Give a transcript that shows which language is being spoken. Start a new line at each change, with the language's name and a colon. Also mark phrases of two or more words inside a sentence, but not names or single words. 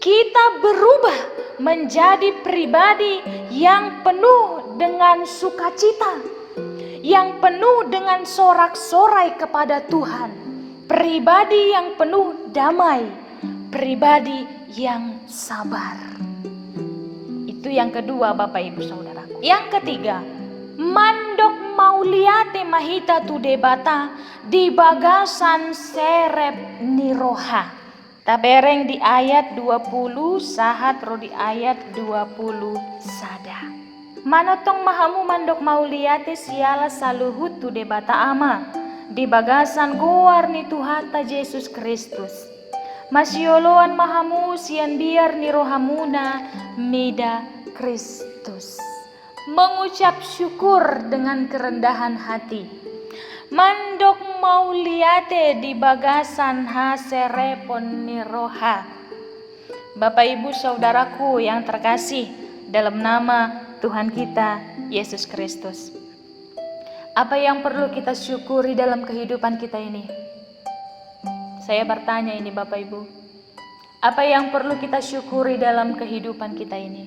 Indonesian: Kita berubah menjadi pribadi yang penuh dengan sukacita, yang penuh dengan sorak-sorai kepada Tuhan. Pribadi yang penuh damai, pribadi yang sabar. Itu yang kedua Bapak Ibu Saudaraku. Yang ketiga,
Batak Toba: mandok mauliate mahita tu debata di bagasan serep niroha. Tabereng di ayat 20 sahat ro di ayat 20 sada. Manotong mahamu mandok mauliate siala saluhut tu debata ama di bagasan guar ni Tuhata Yesus Kristus. Masyoloan mahamu sian biar ni rohamuna mida Kristus.
Indonesian: Mengucap syukur dengan kerendahan hati.
Batak Toba: Mandok mauliate di bagasan haserepon niroha.
Indonesian: Bapak Ibu saudaraku yang terkasih dalam nama Tuhan kita Yesus Kristus. Apa yang perlu kita syukuri dalam kehidupan kita ini? Saya bertanya ini Bapak Ibu. Apa yang perlu kita syukuri dalam kehidupan kita ini?